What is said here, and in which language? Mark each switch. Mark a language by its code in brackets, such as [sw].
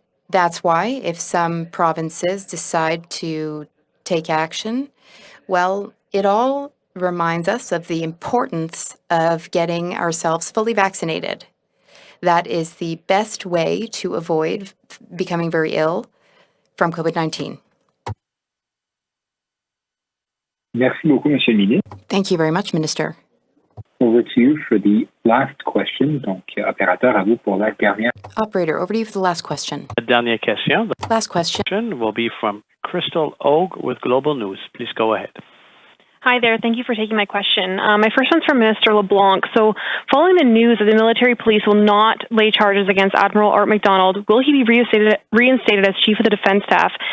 [en] That's why if some provinces decide to take action, well, it all reminds us of the importance of getting ourselves fully vaccinated. That is the best way to avoid becoming very ill from COVID-19. [fr] Merci beaucoup, Monsieur le Ministre. [en] Thank you very much, Minister. Over to you for the last question. [fr] Donc, opérateur, à vous pour la dernière. [en] Operator, over to you for the last question. [fr] La dernière question. [en] Last question will be from Crystal Ogue with Global News. Please go ahead. Hi there. Thank you for taking my question. My first one's from Minister LeBlanc. So, following the news that the military police will not lay charges against Admiral Art MacDonald, will he be reinstated as Chief of the Defence Staff?